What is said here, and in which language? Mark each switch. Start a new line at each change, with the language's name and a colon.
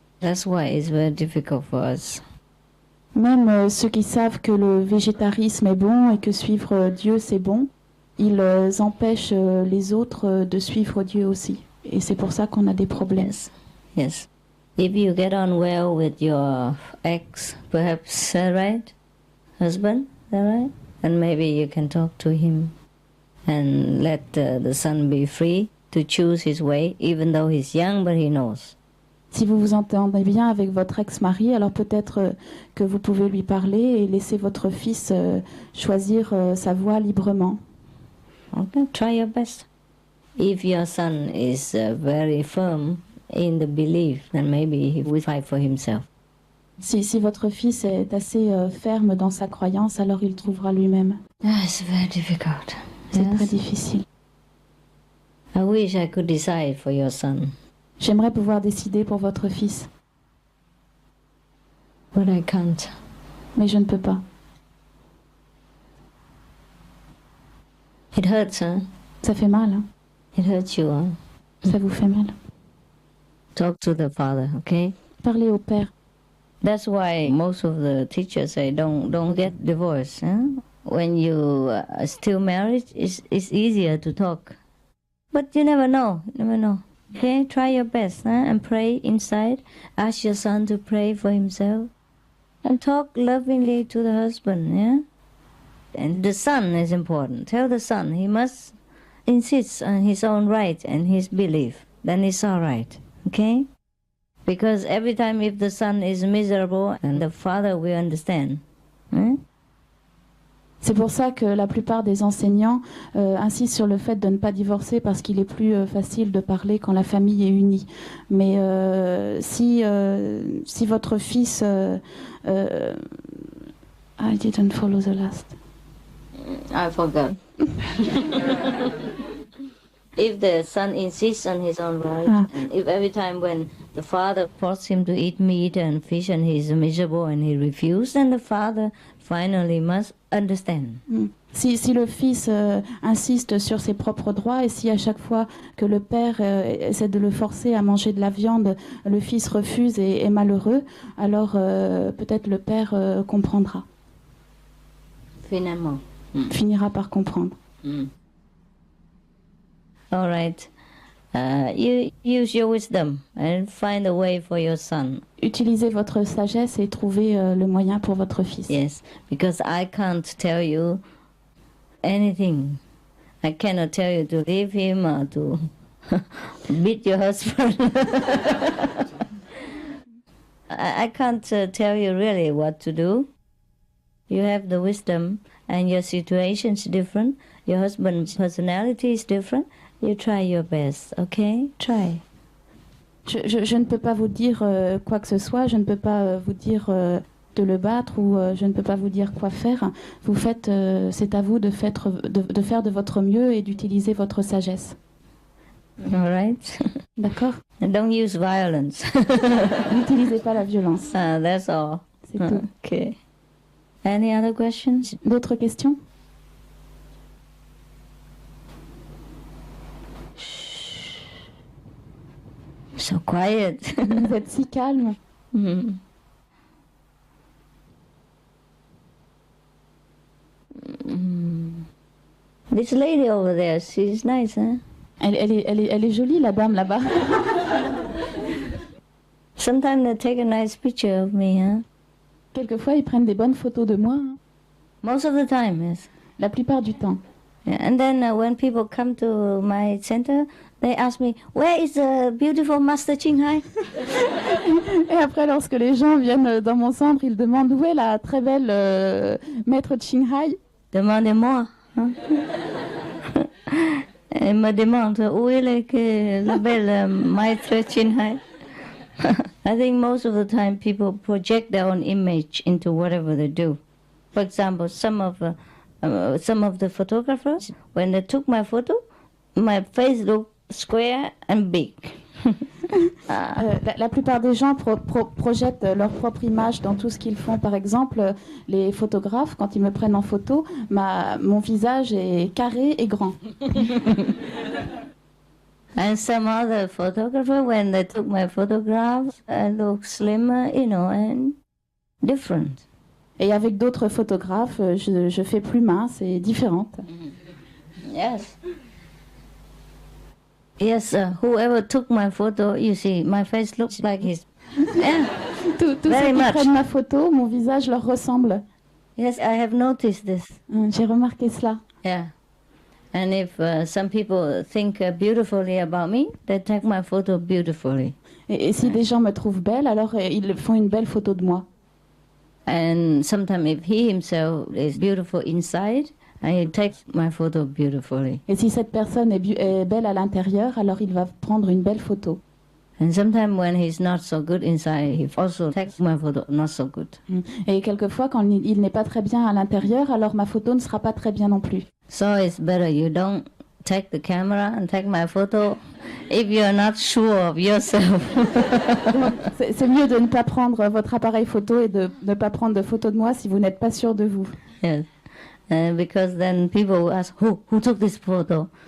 English: That's why it's very difficult for us.
French: Même ceux qui savent que le végétarisme est bon et que suivre Dieu c'est bon, ils empêchent les autres de suivre Dieu aussi. Et c'est pour ça qu'on a des problèmes.
English: Yes. If you get on well with your ex, perhaps, right? Husband, right? And maybe you can talk to him and let the son be free to choose his way, even though he's young, but he knows.
French: Si vous vous entendez bien avec votre ex-mari, alors peut-être que vous pouvez lui parler et laisser votre fils choisir sa voie librement.
English: Okay, try your best. If your son is very firm in the belief, then maybe he will fight for himself.
French: Si votre fils est assez ferme dans sa croyance, alors il trouvera lui-même.
English: It's very difficult.
French: C'est très difficile.
English: I wish I could decide for your son.
French: J'aimerais pouvoir décider pour votre fils.
English: But I can't.
French: Mais je ne peux pas.
English: It hurts, huh?
French: Ça fait mal. Hein?
English: It hurts you, huh?
French: Ça vous fait mal.
English: Talk to the father, okay?
French: Parlez au père.
English: That's why most of the teachers say don't get divorced. Huh? When you are still married, it's easier to talk. But you never know. Okay, try your best and pray inside. Ask your son to pray for himself. And talk lovingly to the husband, yeah? And the son is important. Tell the son he must insist on his own right and his belief. Then it's all right, okay? Because every time if the son is miserable, and the father will understand.
French: C'est pour ça que la plupart des enseignants insistent sur le fait de ne pas divorcer parce qu'il est plus facile de parler quand la famille est unie. Mais si votre fils...
English: I didn't follow the last. I forgot. If the son insists on his own right, and if every time when the father forces him to eat meat and fish and he's miserable and he refuses, then the father finally must understand.
French: Si le fils insiste sur ses propres droits et si à chaque fois que le père essaie de le forcer à manger de la viande, le fils refuse et est malheureux, alors peut-être le père comprendra. Finalement. Finira par comprendre.
English: All right. You use your wisdom and find a way for your son.
French: Utilisez votre sagesse et trouvez le moyen pour votre fils.
English: Yes, because I can't tell you anything. I cannot tell you to leave him or to beat your husband. I can't tell you really what to do. You have the wisdom and your situation is different. Your husband's personality is different. You try your best, okay? Try.
French: Je ne peux pas vous dire quoi que ce soit, je ne peux pas vous dire de le battre ou je ne peux pas vous dire quoi faire. Vous faites, c'est à vous de faire de votre mieux et d'utiliser votre sagesse.
English: All right.
French: D'accord.
English: Don't use violence.
French: N'utilisez pas la violence.
English: That's all.
French: C'est tout.
English: Okay. Any other questions?
French: D'autres questions?
English: So quiet.
French: Vous êtes si calme.
English: This lady over there, she's nice, huh?
French: Elle est jolie, la dame là-bas.
English: Sometimes they take a nice picture of me, huh?
French: Quelquefois, ils prennent des bonnes photos de moi.
English: Most of the time, yes.
French: La plupart du temps.
English: Yeah, and then when people come to my center, they ask me, where is the beautiful Master Ching Hai?
French: Et après, lorsque les gens viennent dans mon centre, ils demandent où est la très belle maître Ching Hai. Demandez-moi. Hein? Elle me demande où est la belle maître Ching Hai.
English: I think most of the time people project their own image into whatever they do. For example, some of the photographers, when they took my photo, my face looked square and big.
French: La plupart des gens projettent leur propre image dans tout ce qu'ils font. Par exemple, les photographes, quand ils me prennent en photo, mon visage est carré et grand.
English: And some other photographers, when they took my photographs, I look slimmer, and different.
French: Et avec d'autres photographes, je fais plus mince et différente.
English: Yes. Yes, whoever took my photo, you see, my face looks like his. Yeah.
French: Tous ceux qui prennent ma photo, mon visage leur ressemble.
English: Yes, I have noticed this.
French: J'ai remarqué cela.
English: Yeah. And if some people think beautifully about me, they take my photo beautifully.
French: Et si des gens me trouvent belle, alors ils font une belle photo de moi.
English: And sometimes if he himself is beautiful inside, he takes my photo beautifully.
French: Et si cette personne est belle à l'intérieur, alors il va prendre une belle photo.
English: And sometimes when he's not so good inside, he also takes my photo not so good.
French: Et quelquefois, quand il n'est pas très bien à l'intérieur, alors ma photo ne sera pas très bien non plus.
English: So it's better you don't take the camera and take my photo if you're not sure of yourself.
French: C'est mieux de ne pas prendre votre appareil photo et de ne pas prendre de photos de moi si vous n'êtes pas sûr de vous.
English: Yes. Because then people will ask, who took this photo?